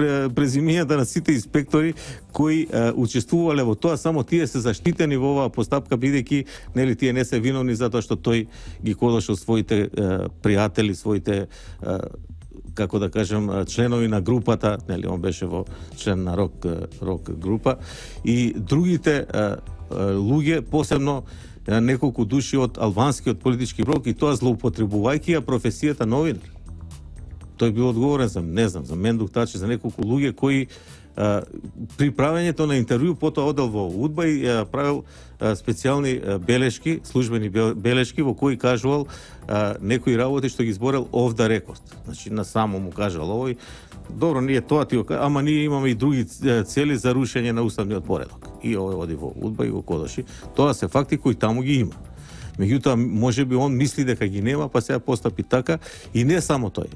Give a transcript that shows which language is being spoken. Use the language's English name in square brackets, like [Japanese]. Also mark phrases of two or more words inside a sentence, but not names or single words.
[Macedonian] презимињата на сите инспектори кои учествувале во тоа, само тие се заштитени во оваа постапка, бидејќи тие не се виновни затоа што тој ги кодеше своите пријатели, своите како да кажем, членови на групата, он беше во член на рок група, и другите луѓе, посебно неколку души од албанскиот политички блок, и тоа злоупотребувајќи ја професијата новинар. Тој бил одговорен за, не знам, за Мендух Тачи, за неколку луѓе кои при правењето на интервју потоа одел во УДБА и правил специјални белешки, службени белешки во кои кажувал некои работи што ги зборел [English] off the record. [Macedonian] Значи на само му кажал овој, добро, ние тоа ти го кажа, ама ние имаме и други цели за рушење на уставниот поредок. И овој оди во УДБА и го кодоши. Тоа се факти кои таму ги има. Меѓутоа, можеби он мисли дека ги нема, па сега постапи така, и не само тој.